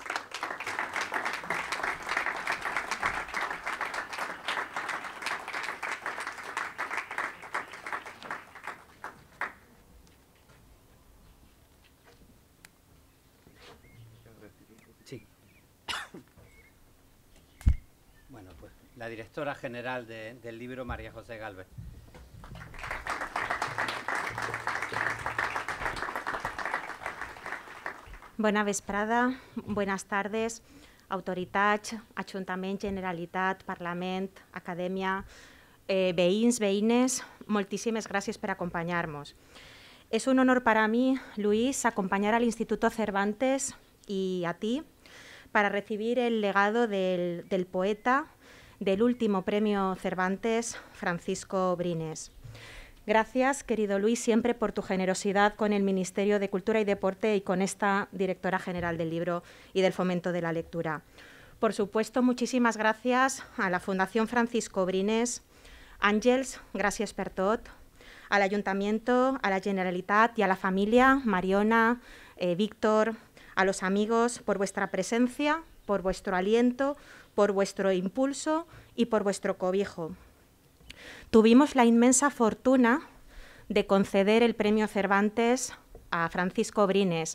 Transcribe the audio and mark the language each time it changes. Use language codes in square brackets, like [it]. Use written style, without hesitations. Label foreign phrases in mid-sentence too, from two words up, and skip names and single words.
[es] Sí. Bueno, pues la directora general del libro, María José Gálvez. [ca] Bona vesprada, [es] buenas tardes, [ca] autoritats, Ajuntament, Generalitat, Parlament, Acadèmia, veïns, veïnes, moltíssimes gràcies per acompanyar-nos. [es] Es un honor para mí, Luis, acompañar al Instituto Cervantes y a ti para recibir el legado del poeta del último premio Cervantes, Francisco Brines. Gracias, querido Luis, siempre por tu generosidad con el Ministerio de Cultura y Deporte y con esta directora general del libro y del fomento de la lectura. Por supuesto, muchísimas gracias a la Fundación Francisco Brines. [ca] Àngels, gràcies per tot. [es] Al Ayuntamiento, a la Generalitat y a la familia, Mariona, Víctor, a los amigos, por vuestra presencia, por vuestro aliento, por vuestro impulso y por vuestro cobijo. Tuvimos la inmensa fortuna de conceder el premio Cervantes a Francisco Brines.